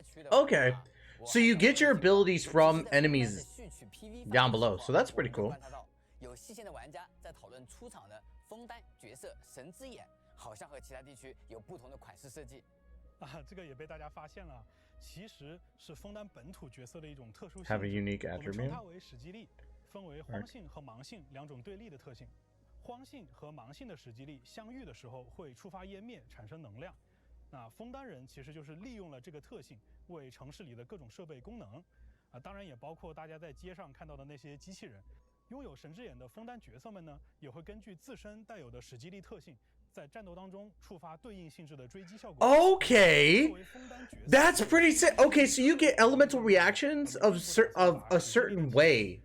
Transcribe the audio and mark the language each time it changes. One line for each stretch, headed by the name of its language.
English: Okay, so you get your abilities from enemies down below, so that's pretty cool.
Chinese: 有细线的玩家在讨论出场的枫丹角色神之眼，好像和其他地区有不同的款式设计。这个也被大家发现了，其实是枫丹本土角色的一种特殊性。
English: Have a unique attribute.
Chinese: 我们称它为史基力，分为荒性和盲性两种对立的特性。荒性和盲性的史基力相遇的时候会触发湮灭，产生能量。那枫丹人其实就是利用了这个特性，为城市里的各种设备功能。当然也包括大家在街上看到的那些机器人。拥有神之眼的枫丹角色们呢，也会根据自身带有的史基力特性，在战斗当中触发对应性质的追击效果。
English: Okay, that's pretty sick. Okay, so you get elemental reactions of a certain way.